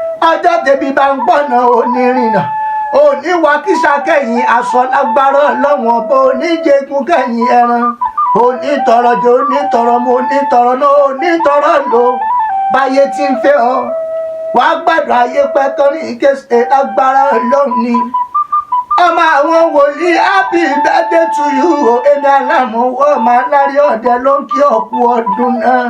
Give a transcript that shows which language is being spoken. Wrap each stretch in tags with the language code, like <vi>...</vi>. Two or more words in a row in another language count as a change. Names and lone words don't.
<yo>Ọjọ́ tẹ́bí bá ń pọ̀nà, ò ní rìnà. Ò ní wá kísà kẹ́yìn aṣọ lágbára Ọlọ́run ọba, ò ní jẹgun kẹ́yìn ẹran. Ò ní tọrọ jẹ, ò ní tọrọ mu, ò ní tọrọ ná, ò ní tọrọ lò. Báyé tí ń fẹ́ ọ, wà á gbádùn ayé pẹ́ torí ìkéṣe lágbára Ọlọ́run ni. Ọmọ àwọn wòlíì,</yo> <en>happy birthday to you o.</en> <yo>Èmi Alámọ̀wọ́ ọmọ aláré ọdẹ ló ń kí ọ kú ọdún náà.</yo>